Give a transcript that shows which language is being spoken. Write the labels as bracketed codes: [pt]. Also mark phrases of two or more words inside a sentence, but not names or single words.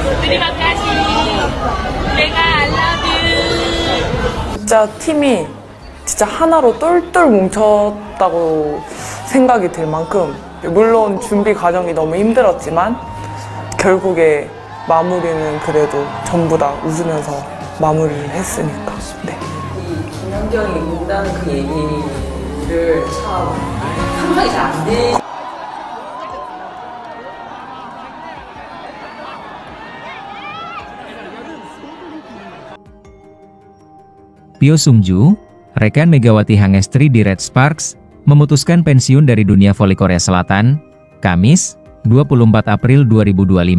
[id] Terima kasih. Mega, [en] I love you. [ko] 진짜 팀이 진짜 하나로 똘똘 뭉쳤다고 생각이 들 만큼 물론 준비 과정이 너무 힘들었지만 결국에 마무리는 그래도 전부 다 웃으면서 마무리를 했으니까. 네. 김연경이 운다는 그 얘기를 참 상상이 잘 안 돼. [id] Pyo Sung-ju, rekan Megawati Hangestri di Red Sparks, memutuskan pensiun dari dunia voli Korea Selatan, Kamis, 24 April 2025.